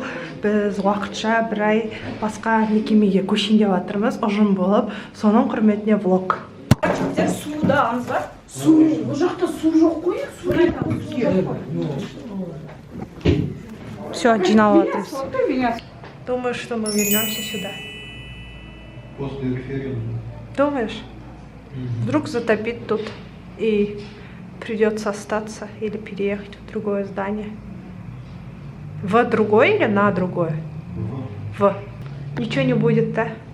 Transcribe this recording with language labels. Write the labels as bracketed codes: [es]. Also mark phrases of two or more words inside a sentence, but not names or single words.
[kk] Біз уақытша бір ай басқа мекемеге көшейін деп жатырмыз, ұжым болып. Соның құрметіне влог. Суда аңыз бар? Су, бұл жақта су жоқ қой? Все, жиналып жатырмыз. [ru] Думаю, что мы вернемся сюда. После референдума. Думаешь? Вдруг затопит тут и придется остаться или переехать в другое здание. В другое или на другое? В. Ничего не будет, да?